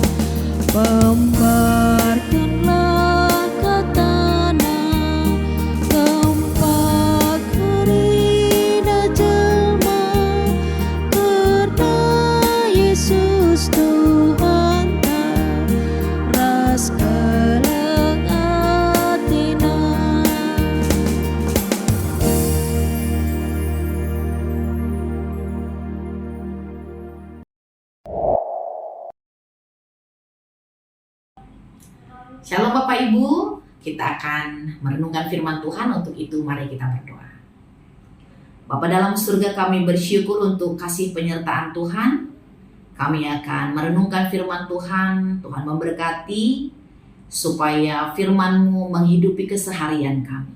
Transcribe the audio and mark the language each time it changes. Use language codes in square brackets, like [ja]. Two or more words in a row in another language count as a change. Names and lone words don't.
[btx] Pembarkanlah katana gempa kerina jelma, karena Yesus Tuhan ta ras keleng atina. [id] Shalom Bapak Ibu, kita akan merenungkan firman Tuhan. Untuk itu mari kita berdoa. Bapa dalam surga, kami bersyukur untuk kasih penyertaan Tuhan. Kami akan merenungkan firman Tuhan. Tuhan memberkati supaya firman-Mu menghidupi keseharian kami.